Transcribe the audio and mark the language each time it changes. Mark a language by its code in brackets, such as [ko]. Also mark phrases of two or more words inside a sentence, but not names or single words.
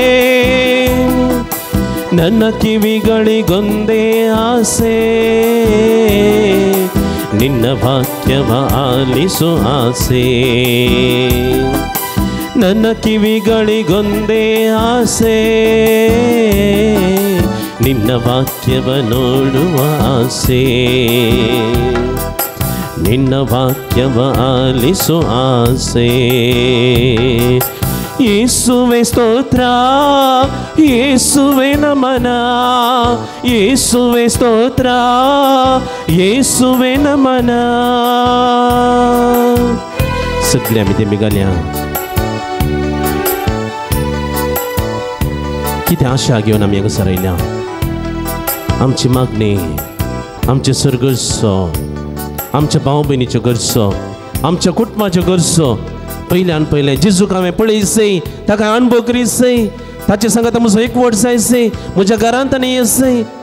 [kn] ನನ್ನ ಕಿವಿಗಳಿಗೊಂದೇ ಆಸೆ ನಿನ್ನ ವಾಕ್ಯವ ಆಲಿಸು ಆಸೆ ನನ್ನ ಕಿವಿಗಳಿಗೊಂದೇ ಆಸೆ ನಿನ್ನ ವಾಕ್ಯವ ನೋಡುವ ಆಸೆ ನಿನ್ನ ವಾಕ್ಯವ ಆಲಿಸು ಆಸೆ ಯೇಸುವೆ ಸ್ತೋತ್ರ ಯೇಸುವೆ ನಮನ ಯೇಸುವೆ ಸ್ತೋತ್ರ ಯೇಸುವೆ ನಮನ [kok] सगळे आमी ते मेघालया कितें आशा घेवन आमी हांगासर आयल्या आमची मागणी आमचे सर्गर्सो आमच्या भाव भयणीच्यो गरजो आमच्या कुटुंबाच्यो गरजो पयल्यान पयलें जेजूक हांवें पळयसय ताका अणभव करीसय ताचे सांगात म्हजो एकवट जायसय म्हज्या घरांत आनी येसय